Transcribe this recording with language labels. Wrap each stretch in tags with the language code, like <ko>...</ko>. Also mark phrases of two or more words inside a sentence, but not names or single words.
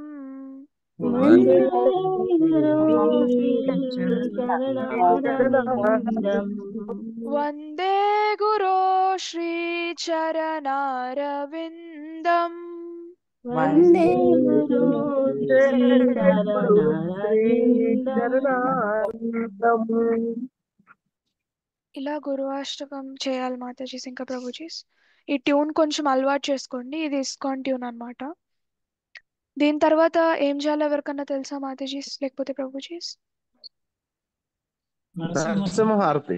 <sa>वन्दे गुरो श्रीचरणारविन्दम् वन्दे गुरो श्रीचरणारविन्दम् वन्दे गुरो गुरु श्रीचरणारविन्दम्</sa> <te>ఇలా గురువాష్టకం చేయాలి మాతాజీస్ ఇంకా ప్రభుజీస్. ఈ ట్యూన్ కొంచెం అలవాటు చేసుకోండి. ఇది ఇస్కాన్ ట్యూన్ అన్నమాట. దీని తర్వాత ఏం చేయాలో ఎవరికన్నా తెలుసా మాతాజీస్ లేకపోతే ప్రభుజీస్? నరసింహారతి.</te>